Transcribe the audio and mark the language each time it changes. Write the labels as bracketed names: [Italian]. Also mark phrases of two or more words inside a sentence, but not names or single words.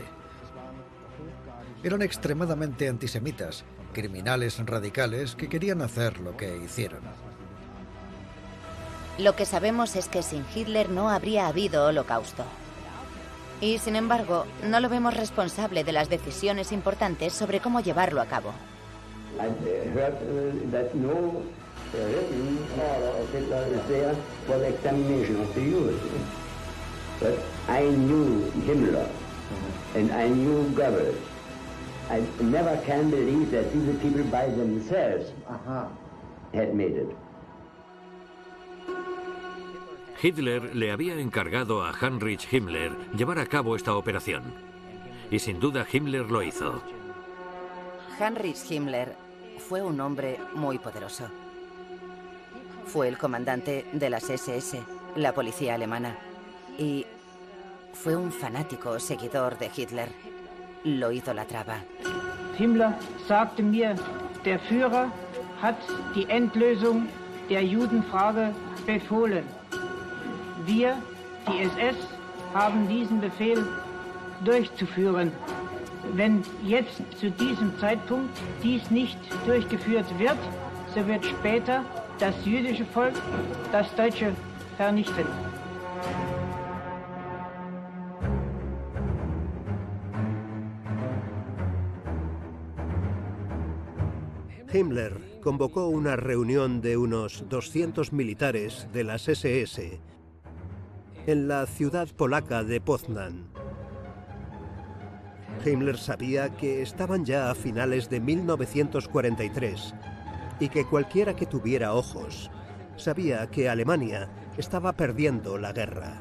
[Spanish] Eran extremadamente antisemitas, criminales radicales que querían hacer lo que hicieron. Lo que sabemos es que sin Hitler no habría habido Holocausto. Y, sin embargo, no lo vemos responsable de las decisiones importantes sobre cómo llevarlo a cabo. [English] I never can believe that these people by themselves had made it. [Spanish] Hitler le había encargado a Heinrich Himmler llevar a cabo esta operación. Y sin duda Himmler lo hizo. Heinrich Himmler fue un hombre muy poderoso. Fue el comandante de las SS, la policía alemana. Y fue un fanático seguidor de Hitler. Lo idolatraba. [German] Himmler sagte mir, der Führer hat die Endlösung der Judenfrage befohlen. Wir, die SS, haben diesen Befehl durchzuführen. Wenn jetzt zu diesem Zeitpunkt dies nicht durchgeführt wird, so wird später das jüdische Volk das Deutsche vernichten. [Spanish] Himmler convocó una reunión de unos 200 militares de las SS en la ciudad polaca de Poznań. Himmler sabía que estaban ya a finales de 1943 y que cualquiera que tuviera ojos sabía que Alemania estaba perdiendo la guerra.